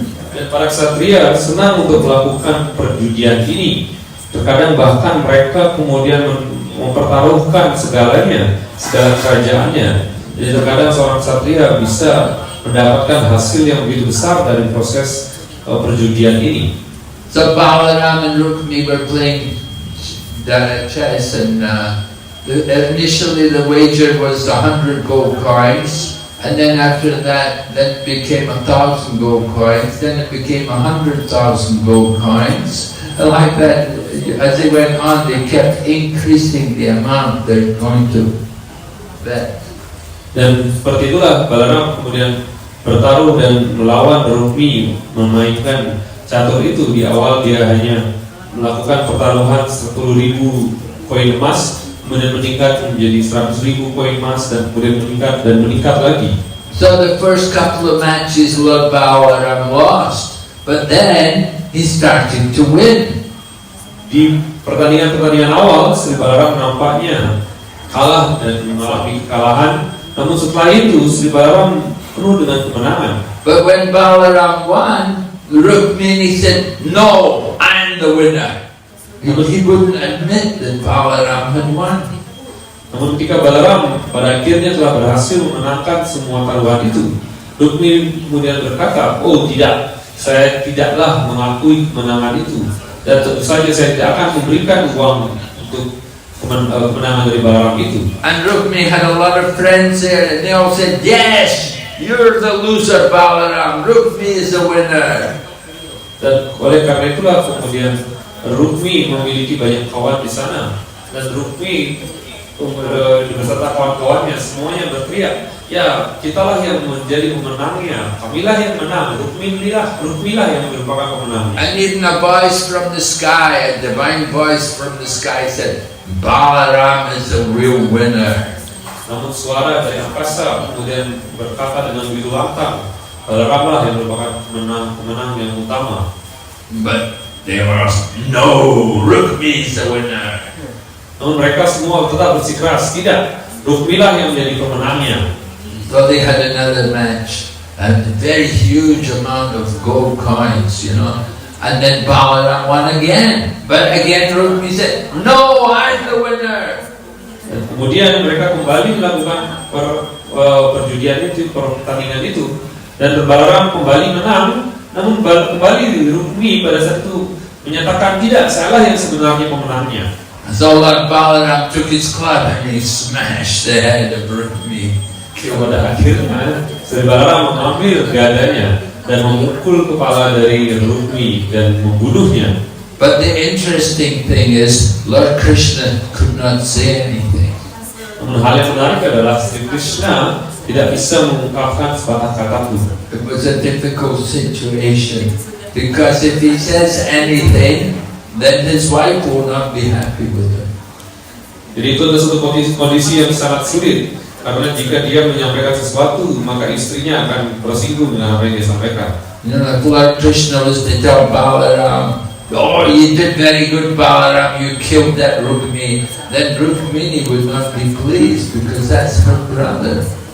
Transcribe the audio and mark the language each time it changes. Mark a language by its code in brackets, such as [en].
[id] Dan para ksatria senang untuk melakukan perjudian ini. Terkadang bahkan mereka kemudian mempertaruhkan segalanya, segala kerajaannya. Jadi terkadang seorang ksatria bisa mendapatkan hasil yang begitu besar dari proses perjudian ini. [en] So Balaram and Rukmi were playing chess, and initially the wager was 100 gold coins, and then after that, it became 1,000 gold coins, then it became 100,000 gold coins, and like that, as they went on, they kept increasing the amount they're going to bet. [id] Dan seperti itulah Balaram kemudian bertaruh dan melawan Rukmi memainkan catur itu. Di awal dia hanya melakukan pertaruhan 10.000 koin emas, kemudian meningkat menjadi 100.000 koin emas, dan kemudian meningkat lagi. [en] So the first couple of matches Lord Balaram lost, but then he started to win. [id] Di pertandingan-pertandingan awal, Sri Balaram nampaknya kalah dan mengalami kekalahan. Namun setelah itu, Sri Balaram penuh dengan kemenangan. [en] But when Balaram won, Rukmini said, "No, I'm the winner." He wouldn't admit that Balaram had won. [id] Namun ketika Balaram pada akhirnya telah berhasil memenangkan semua taruhan itu, Rukmini kemudian berkata, "Oh tidak, saya tidaklah mengakui kemenangan itu. Dan tentu saja saya tidak akan memberikan uang untuk kemenangan dari Balaram itu." [en] And Rukmini had a lot of friends there, and they all said, "Yes, you're the loser, Balaram. Rukmini is the winner." [id] Dan oleh karena itulah kemudian Rukmi memiliki banyak kawan di sana, dan Rukmi beserta kawan-kawannya semuanya berteriak, "Ya, kitalah yang menjadi pemenangnya. Kamilah yang menang. Rukmilah yang merupakan pemenangnya." [en] And even a voice from the sky, a divine voice from the sky said, "Balaram is the real winner." [id] Namun suara dari angkasa kemudian berkata dengan begitu lantang, Balaramlah yang merupakan pemenang yang utama. [en] But they were "No, Rukmi is the winner." [id] Namun mereka semua tetap bersikeras, tidak, Rukmilah yang menjadi pemenangnya. [en] So they had another match, and a very huge amount of gold coins, and then Balaram won again. But again Rukmi said, "No, I'm the winner." [id] Dan kemudian mereka kembali melakukan perjudian itu, pertandingan itu, dan Balaram kembali menang. Namun kembali Rukmi pada saat itu menyatakan, "Tidak, sayalah yang sebenarnya pemenangnya." [en] So Lord Balaram took his club and he smashed the head of Rukmi. [id] Pada akhirnya Sri Balaram mengambil dadanya dan memukul kepala dari Rukmi dan membunuhnya. [en] But the interesting thing is, Lord Krishna could not say anything. [id] Namun hal yang menarik adalah Sri Krishna tidak bisa mengungkapkan sepatah kata pun. [en] It was a difficult situation, because if he says anything, then his wife will not be happy with him. [id] Jadi itu adalah suatu kondisi yang sangat sulit, karena jika dia menyampaikan sesuatu, maka istrinya akan tersinggung dengan apa yang dia sampaikan. [en] You know, if Lord Krishna was to tell Balaram, "Oh, you did very good, Balaram, you killed that Rukmini," then Rukmini would not be pleased, because that's her brother.